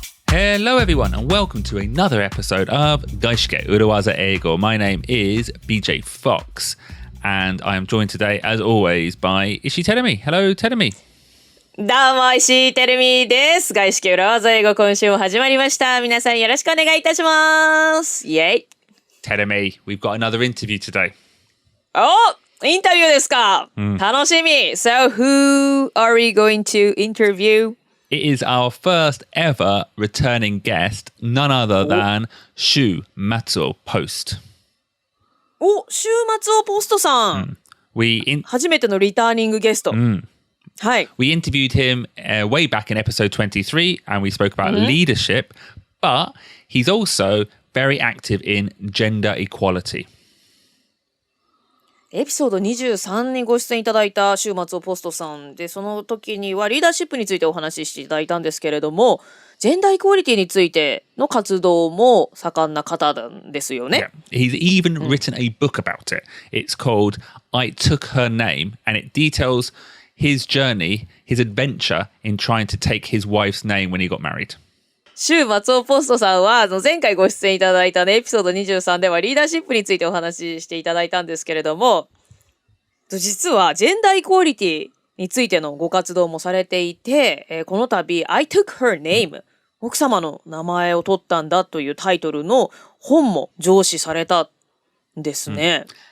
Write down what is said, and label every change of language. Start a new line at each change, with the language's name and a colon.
English: Hello everyone and welcome to another episode of 外資系裏技英語. My name is BJ Fox and I am joined today as always by Ishii Terumi. Hello Terumi.
Japanese: どうも石井てるみです。外資系裏技英語今週も始まりました。皆さんよろしくお願いいたします。イェイ。
English: Terumi, we've got another interview today.
Japanese: お、インタビューですか、楽しみ。
English: So who are we going to interview? It is our first ever returning guest, none other than Shu Matsuo Post.
Japanese: お、週末をポストさん。初めてのリターニングゲスト。はい。
English: We interviewed him way back in episode 23 and we spoke about leadership, but he's also very active in gender equality.
Japanese: エピソード23にご出演いただいた週末をポストさんで、その時にはリーダーシップについてお話ししていただいたんですけれども、ジェンダーイクオリティについての活動も盛んな方なんですよね。
English: Yeah. He's even written a book about it. It's called I Took Her Name and it details his journey, his adventure in trying to take his wife's name when he got married.
Japanese: 週松尾ポストさんは前回ご出演いただいたねエピソード23ではリーダーシップについてお話ししていただいたんですけれども、実はジェンダーイクオリティについてのご活動もされていて、この度 I took her name 奥様の名前を取ったんだというタイトルの本も上梓されたんですね。